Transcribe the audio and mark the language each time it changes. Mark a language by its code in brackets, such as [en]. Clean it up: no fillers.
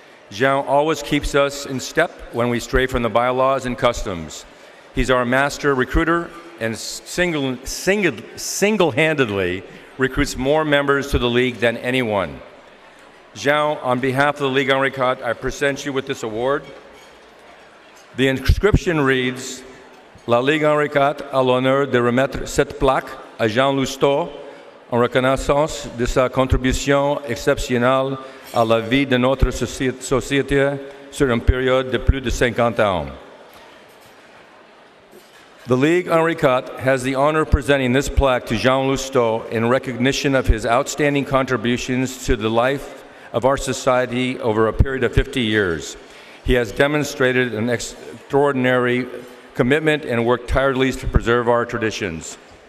[en] Jean always keeps us in step when we stray from the bylaws and customs. He's our master recruiter and single-handedly recruits more members to the League than anyone. Jean, on behalf of the Ligue Henriquot, I present you with this award. The inscription reads, [fr] La Ligue Henriquot a l'honneur de remettre cette plaque à Jean Lousteau en reconnaissance de sa contribution exceptionnelle à la vie de notre société sur une période de plus de 50 ans. [en] The Ligue Henriquot has the honor of presenting this plaque to Jean Lousteau in recognition of his outstanding contributions to the life of our society over a period of 50 years. He has demonstrated an extraordinary commitment and worked tirelessly to preserve our traditions.